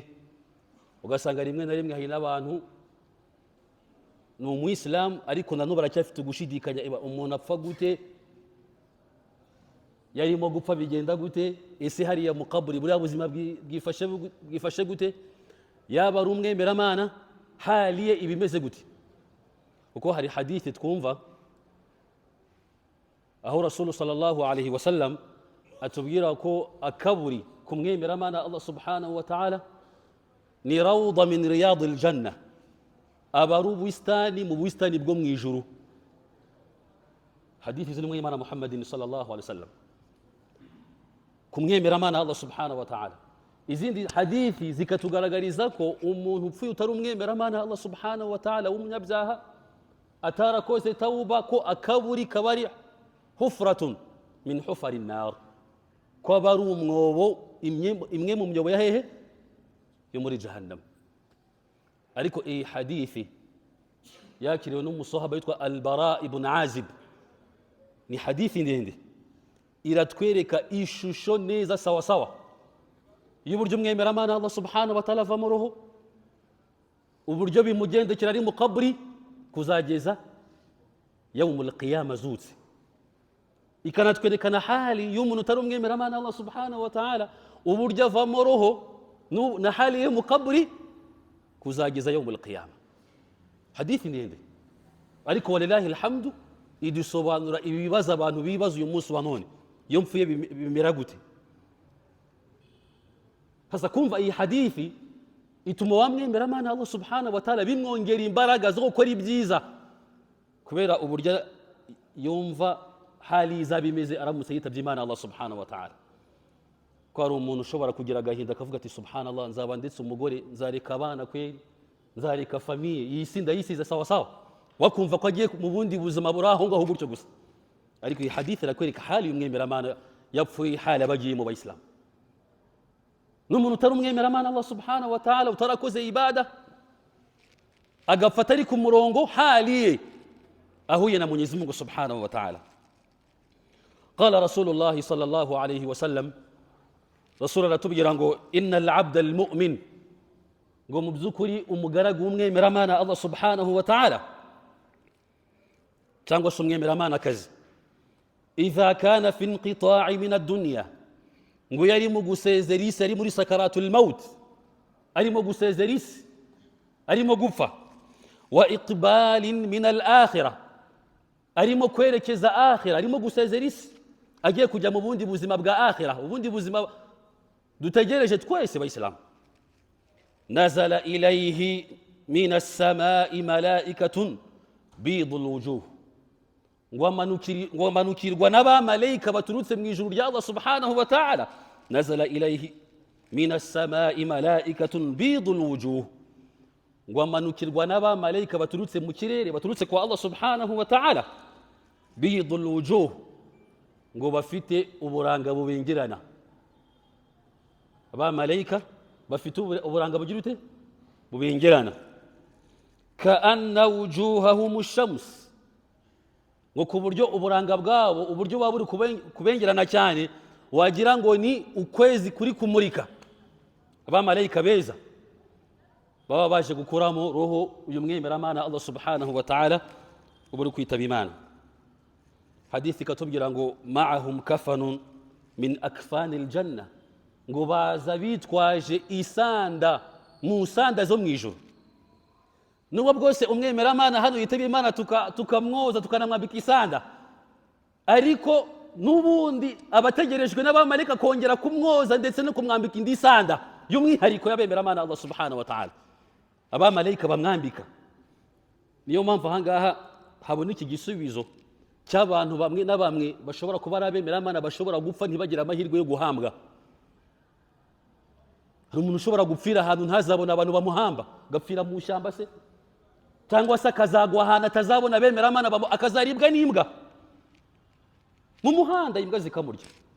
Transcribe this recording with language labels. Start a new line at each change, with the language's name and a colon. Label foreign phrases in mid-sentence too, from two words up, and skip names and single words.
Kinyarwanda: Ugasanga rimwe na rimwe hari n'abantu ni umuyisilamu ariko nanubu baracyafite gushidikanya umuntu apfa gute, yarimo gupfa bigenda gute, ese hariya mu kaburi buriya buzima bwifashe gute, yaba ari umwemeramana haliye ibimeze gute. Kuko hari hadithi twumva aho
Arabic: رسول صلى الله عليه وسلم
Kinyarwanda: atubwira ko akaburi kumwemeramana
Arabic: الله سبحانه وتعالى
Kinyarwanda: ni
Arabic: روضة من رياض الجنة,
Kinyarwanda: abaru bustani mu bustani bwo mwijuru. Hadithi z'intumwa y'Imana
Arabic: محمدٍ صلى الله عليه وسلم
Kinyarwanda: kumwemeramana
Arabic: الله سبحانه وتعالى.
Kinyarwanda: Izindi hadithi zikatugaragariza ko umuntu upfuye utari umwemeramana
Arabic: الله سبحانه وتعالى
Kinyarwanda: w'umunyabyaha atarakoze tauba ko akaburi kabari
Arabic: حفرة من حفر النار,
Kinyarwanda: ko abari umwobo imwe mu myobo ya hehe yo muri jahannam. Ariko iyi hadithi yakiriwe n'umusahaba yitwa Al-Bara ibn Azib, ni hadithi ndende iratwereka ishusho neza
Swahili: sawa sawa
Kinyarwanda: y'uburyo umwemeramana
Arabic: الله سبحانه وتعالى
Kinyarwanda: ava mu ruhu, uburyo bimugendekera ari mu kabri kuzageza
Arabic: يوم القيامة
Kinyarwanda: zutse. Ikanatwerekana hali y'umuntu utari umwemeramana
Arabic: الله سبحانه وتعالى,
Kinyarwanda: uburyo ava mu ruhu na hali yo mu kabri kuzageza
Arabic: يوم القيامة.
Kinyarwanda: Hadithi ndende ariko
Arabic: ولله الحمد
Kinyarwanda: idusobanura ibibazo abantu bibaza uyu munsi wa none, iyo mpfuye bimera gute. Hasa kumva iyi hadithi ituma wamwemeramana
Arabic: الله سبحانه وتعالى
Kinyarwanda: bimwongera imbaraga zo gukora ibyiza, kubera uburyo yumva hali izabimeze aramutse yitabye Imana
Arabic: الله سبحانه وتعالى.
Kinyarwanda: Ko ari umuntu ushobora kugira agahinda akavuga ati subhanallah, nzaba ndetse umugore, nzareka abana kweli, nzareka famiye, yisinda yisize
Swahili: sawa sawa,
Kinyarwanda: wakumva ko agiye mu bundi buzima buri aho ngaho gutyo gusa. Ariko iyi hadithi irakwereka hali y'umwemeramana yapfuye, hali abagiye mu bayisilamu. N'umuntu utari umwemeramana
Arabic: الله سبحانه وتعالى
Kinyarwanda: utarakoze ibada agafata ari ku murongo hali ahuye na Mwenyezi Mungu
Arabic: سبحانه وتعالى. قال رسول الله صلى الله عليه وسلم,
Kinyarwanda: Rasul aratubwira ngo
Arabic: إن العبد المؤمن,
Kinyarwanda: ngo mu byukuri umugaragu w'umwemeramana
Arabic: الله سبحانه وتعالى
Kinyarwanda: cyangwa se umwemeramana kazi,
Arabic: إذا كان في انقطاع من الدنيا,
Kinyarwanda: ngo yari mu gusezera isi, ari muri
Arabic: سكرات الموت,
Kinyarwanda: arimo gusezera isi, arimo gupfa,
Arabic: وإقبال من الآخرة,
Kinyarwanda: arimo kwerekeza akhira, arimo gusezera isi agiye kujya mu bundi buzima bwa akhira, ubundi buzima dutegereje twese bayisilamu.
Arabic: نزل إليه من السماء ملائكة بيض الوجوه,
Kinyarwanda: ngo manukirwa n'abamalayika baturutse mu ijuru rya
Arabic: الله سبحانه وتعالى. نزل إليه من السماء ملائكة بيض الوجوه,
Kinyarwanda: ngo manukirwa n'abamalayika baturutse mu kirere, baturutse kwa
Arabic: الله سبحانه وتعالى. بيض الوجوه,
Kinyarwanda: ngo bafite uburanga bubengerana. Abamalayika bafite uburanga bugira ute bubengerana.
Arabic: كأن وجوههم الشمس,
Kinyarwanda: ngo ku buryo uburanga bwabo uburyo baba buri kubengerana cyane wagira ngo ni ukwezi kuri kumurika. Abamalayika beza baba baje gukuramo roho uyu mwemeramana
Arabic: الله سبحانه وتعالى
Kinyarwanda: uburi kwitaba Imana. Hadithi katubwira ngo
Arabic: معهم كفن من أكفان الجنة,
Kinyarwanda: ngo baza bitwaje isanda mu sanda zo mwijuru. Nubwo bwose umwemeramana hano yitaba Imana tukamwoza tukanamwambika isanda, ariko nubundi abategerejwe n'abamarika kongera kumwoza ndetse no kumwambika indi sanda y'umwihariko y'abemeramana
Arabic: الله سبحانه وتعالى,
Kinyarwanda: abamarika bamwambika. Niyo mpamvu ahangaha habona iki gisubizo cy'abantu bamwe na bamwe bashobora kuba ari abemeramana bashobora gupfa ntibagira amahirwe yo guhambwa. Hari umuntu ushobora gupfira ahantu ntazabona abantu bamuhamba, gapfira mu ishyamba se, cyangwa se akazagwa ahantu atazabona abemeramana akazaribwa n'imbwa mu muhanda, imbwa zikamurya.